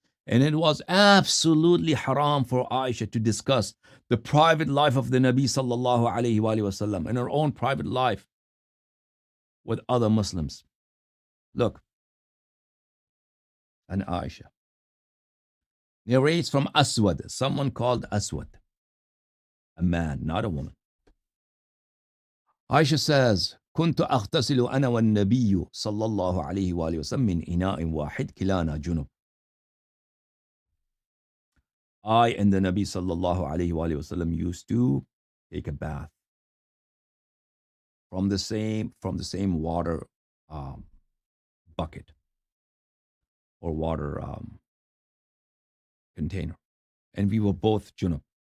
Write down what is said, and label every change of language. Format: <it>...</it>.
<en>And it was absolutely haram for Aisha to discuss the private life of the Nabi sallallahu alayhi wasallam and her own private life with other Muslims. Look, and Aisha narrates from Aswad, someone called Aswad, a man, not a woman.</en> <ar>Aisha says, كنت أغتسل أنا والنبي صلى الله عليه وآله وسلم من إناء واحد كلانا جنب.</ar> <en>I and the Nabi sallallahu alayhi wasallam used to take a bath from the same water bucket or water container, and we were both junub.</en>